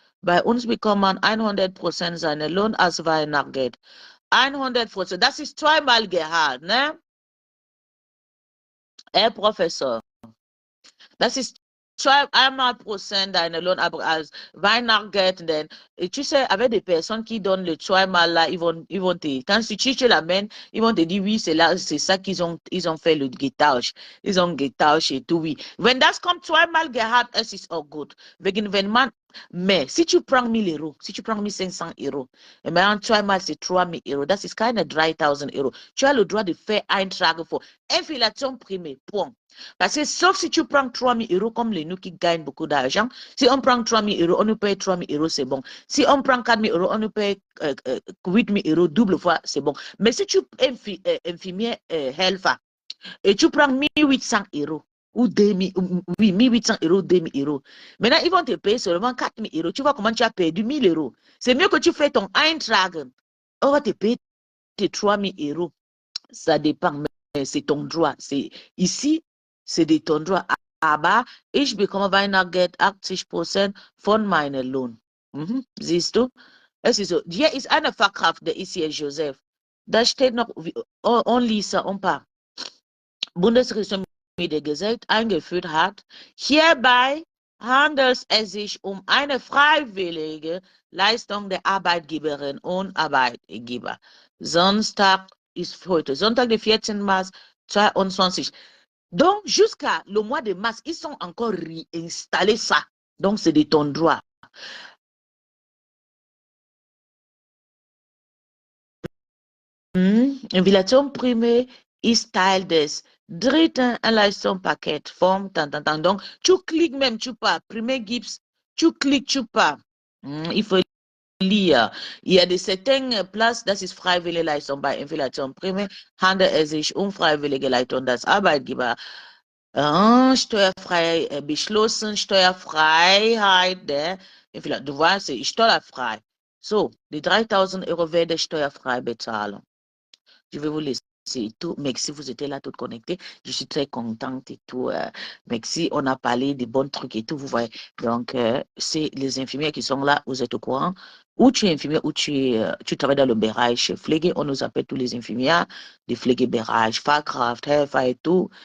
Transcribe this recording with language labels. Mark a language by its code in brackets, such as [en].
[de] Bei uns bekommt man 100% seinen Lohn als Weihnachtsgeld. 100%. Das ist zweimal Gehalt, ne? Herr Professor. Das ist einmal Prozent deiner Lohn als Weihnachtsgeld. [fr] Tu sais, avec des personnes qui donnent le zweimal là, ils vont te, quand tu l'amènes, ils vont te dire oui, c'est ça ils ont fait le guettage. Ils ont guettage et tout, oui. [de] Wenn das kommt zweimal gehabt, es ist auch gut. Wegen, wenn man, [fr] mais si tu prends 1.000 euros, si tu prends 1.500 euros, et maintenant zweimal c'est 3.000 euros, [de] das ist keine 3.000 euros. [fr] Tu as le droit de faire un trago pour inflation primée, point. Parce que sauf si tu prends 3.000 euros comme les nous qui gagnent beaucoup d'argent, si on prend 3.000 euros, on nous paye 3.000 euros, c'est bon. Si on prend 4.000 euros, on nous paye 8.000 euros, double fois, c'est bon. Mais si tu es infirmier helfer et tu prends 1.800 euros ou 2.000, oui, 1.800 euros, 2.000 euros, maintenant ils vont te payer seulement 4.000 euros. Tu vois comment tu as perdu 1.000 euros. C'est mieux que tu fais ton Eintragen. On va te payer tes 3.000 euros. Ça dépend, mais c'est ton droit. Ici, c'est de ton droit. [de] Aber ich bekomme Weihnachtsgeld 80% von meinem Lohn. Siehst du? Es ist so. Hier ist eine Fachkraft, der ist hier Joseph. Da steht noch, on liest un paar. Bundesregierung mit der Gesetz eingeführt hat. Hierbei handelt es sich um eine freiwillige Leistung der Arbeitgeberin und Arbeitgeber. Sonntag ist heute Sonntag, der 14. März 2022. [fr] Donc, jusqu'à le mois de mars, ils sont encore réinstallés ça. Donc, c'est de ton droit. [de] Inflation primée ist Teil des dritten Leistungspaket vom Tantantan. [fr] Donc, tu cliques même, tu pas. Premier Gips, tu cliques, tu pas. Il faut lire. Il y a de certaines places, [de] das ist freiwillige Leistung bei Inflation primée, handelt es sich um freiwillige Leistung des Arbeitgeber. Steuerfrei beschlossen, Steuerfreiheit der Inflation. Du weißt, steuerfrei. So, die 3.000 Euro werde steuerfrei bezahlen. [fr] Je vais vous laisser tout. Merci, vous étiez là tout connectés. Je suis très contente et tout. Merci, on a parlé des bons trucs et tout, vous voyez. Donc, c'est les infirmières qui sont là, vous êtes au courant. Ou tu es infirmière ou tu travailles dans le Bereich Pflege. On nous appelle tous les infirmières de Pflegebereich, Fachkraft, Helfer et tout.